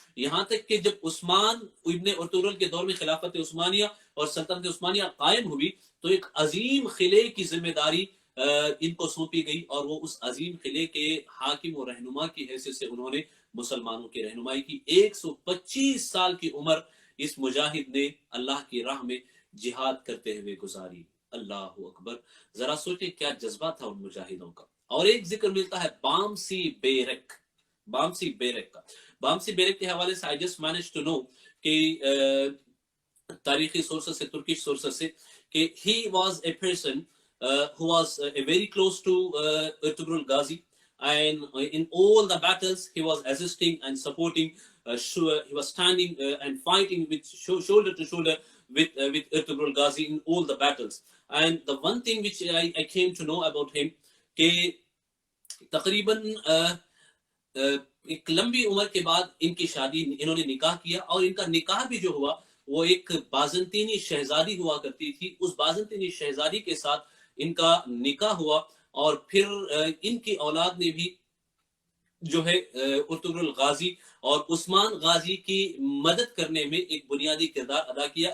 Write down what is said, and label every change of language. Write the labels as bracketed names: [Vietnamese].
[Urdu] یہاں تک کہ جب عثمان ابن ارطغرل کے دور میں خلافت عثمانیہ اور سلطنت عثمانیہ قائم ہوئی تو ایک عظیم قلعے کی ذمہ داری ان کو سونپی گئی, اور وہ اس عظیم قلعے کے حاکم و رہنما کی حیثیت سے انہوں نے مسلمانوں کی رہنمائی کی. 125 سال کی عمر اس مجاہد نے اللہ کی راہ میں جہاد کرتے ہوئے گزاری. اللہ اکبر, ذرا سوچیں کیا جذبہ تھا ان مجاہدوں کا. اور ایک ذکر ملتا ہے بامسی بیرک کا. بامسی بیرک کے حوالے سے [English] I just managed to know [Urdu] کہ تاریخی سورسز سے, ترکش سورسز سے, کہ [English] he was a person who was very close to Ertugrul Ghazi, and in all the battles he was assisting and supporting, he was standing and fighting with shoulder to shoulder with Ertugrul Ghazi in all the battles. And the one thing which I came to know about him [Urdu] کہ تقریباً ایک لمبی عمر کے بعد ان کی شادی, انہوں نے نکاح کیا, اور ان کا نکاح بھی جو ہوا وہ ایک بازنطینی شہزادی ہوا کرتی تھی. اس بازنطینی شہزادی کے ساتھ ان کا نکاح ہوا, اور پھر ان کی اولاد نے بھی جو ہے ارطغرل غازی اور عثمان غازی کی مدد کرنے میں ایک بنیادی کردار ادا کیا.